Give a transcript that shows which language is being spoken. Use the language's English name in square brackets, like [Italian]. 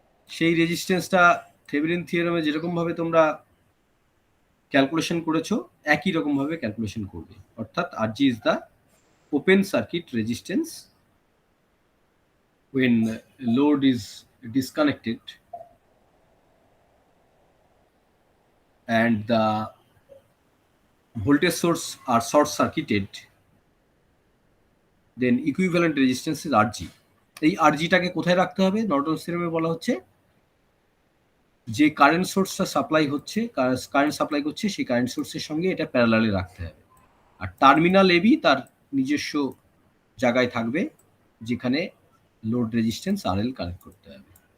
[Bangla] সেই রেজিস্ট্যান্সটা থেভেনিন থিওরেমে যেরকম ভাবে তোমরা ক্যালকুলেশন করেছো একই রকম ভাবে ক্যালকুলেশন করবে। [English] অর্থাৎ RG is the open circuit resistance when load is disconnected and the voltage source are short circuited, then equivalent resistance is RG. [Bangla] এই আরজিটাকে কোথায় রাখতে হবে? নর্টনস থিওরেমে বলা হচ্ছে যে কারেন্ট সোর্সটা সাপ্লাই হচ্ছে, কারেন্ট সাপ্লাই করছে, সেই কারেন্ট সোর্সের সঙ্গে এটা প্যারালালে রাখতে হবে। আর টার্মিনাল এবি তার নিজস্ব জায়গায় থাকবে যেখানে লোড রেজিস্ট্যান্স আরএল কানেক্ট করতে হবে।